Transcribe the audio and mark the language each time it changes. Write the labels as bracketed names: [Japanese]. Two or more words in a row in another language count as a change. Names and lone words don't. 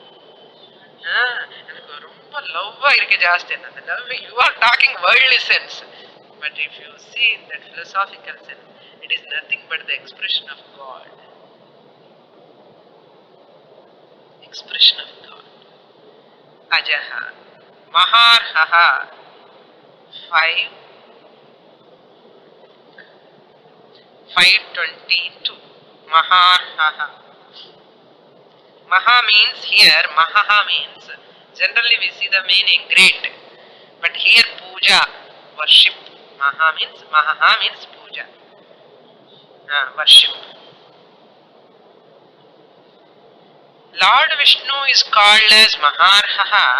[English] Love, you are talking worldly sense. But if you see in that philosophical sense, it is nothing but the expression of God. Expression of God. [Sanskrit] Ajaha. Maharhaha. 5:22. Maharhaha. [English] Maha means here, Mahaha means, generally we see the meaning great, but here puja, worship. Mahaha means puja, worship. Lord Vishnu is called as Maharhaha.